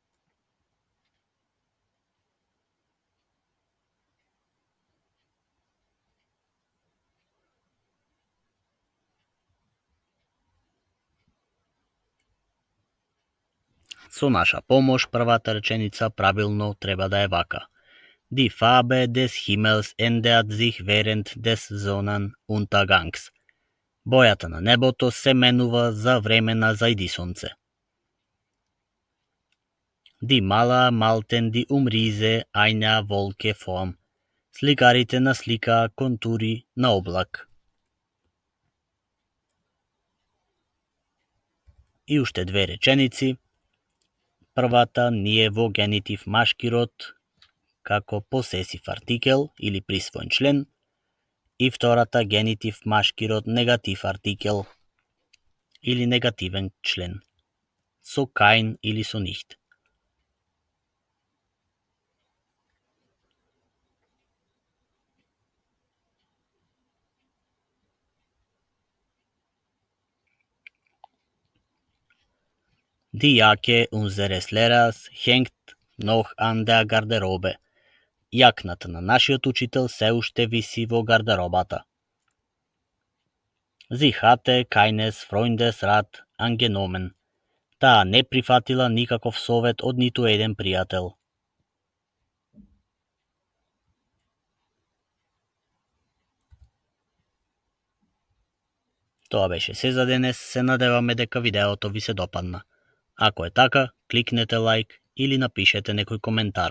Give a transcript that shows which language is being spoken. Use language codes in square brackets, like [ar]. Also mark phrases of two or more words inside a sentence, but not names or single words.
[mk] Со наша помош, првата реченица правилно треба да е вака. [de] Die Farbe des Himmels ändert sich während des Sonnenuntergangs. [mk] Бојата на небото се менува за време на зајдисонце. [de] Die Maler malten die Umrisse einer Wolke form. [mk] Сликарите насликаа контури на облак. И уште две реченици. Првата ни е во генитив машки род, како посесив артикел или присвоен член, и втората генитив машки род негатив артикел или негативен член, со kein или со nicht. [de] Die Jacke unseres Lehrers hängt noch an der Garderobe. [mk] Јакната на нашиот учител се уште виси во гардеробата. [de] Sie hatte keines Freundes Rat angenommen. [mk] Таа не прифатила никаков совет од ниту еден пријател. Тоа беше се за денес. Се надеваме дека видеото ви се допадна. Ако е така, кликнете лайк или напишете некој коментар.